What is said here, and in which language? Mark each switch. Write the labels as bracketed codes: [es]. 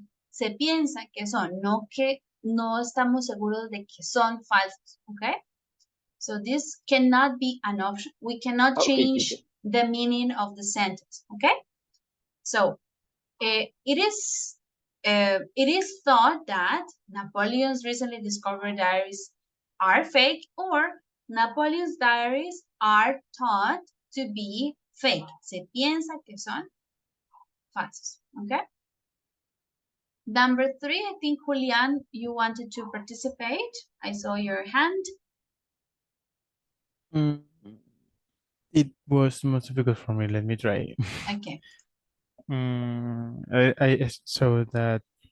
[es] Se piensa que son, no que no estamos seguros de que son falsos. [en] Okay? So this cannot be an option. We cannot change the meaning of the sentence. Okay? So it is thought that Napoleon's recently discovered diaries are fake, or Napoleon's diaries are thought to be fake. [es] Se piensa que son falsos. [en] Okay? Number 3, I think, Julian, you wanted to participate. I saw your hand. It was most difficult for me. Let me try. Okay. I so that.